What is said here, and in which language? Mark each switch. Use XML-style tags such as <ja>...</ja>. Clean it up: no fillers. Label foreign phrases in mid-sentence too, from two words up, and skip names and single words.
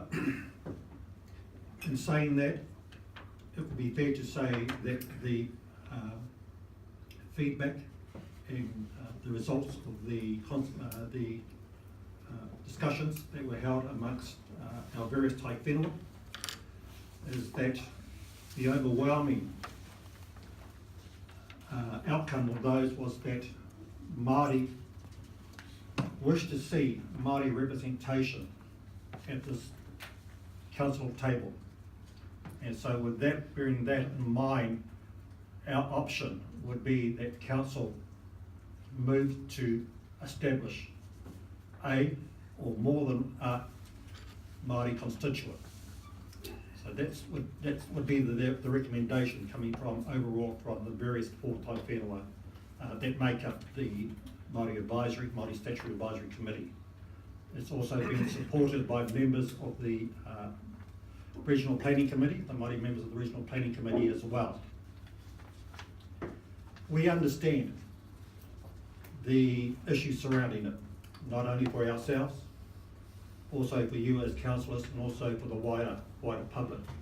<en>In saying that, it would be fair to say that the feedback and the results of the discussions that were held amongst our various</en> <mi>tai whenua</mi> <en>is that the overwhelming outcome of those was that Māori wish to see Māori representation at this council table. And so with that, bearing that in mind, our option would be that council move to establish a or more than a Māori constituent. So that would be the recommendation coming from overall from the various four</en> <mi>tai whenua</mi> <en>that make up the Māori Statutory Advisory Committee. It's also been supported by members of the Regional Planning Committee, the Māori members of the Regional Planning Committee as well. We understand the issues surrounding it, not only for ourselves, also for you as councillors and also for the wider public.</en>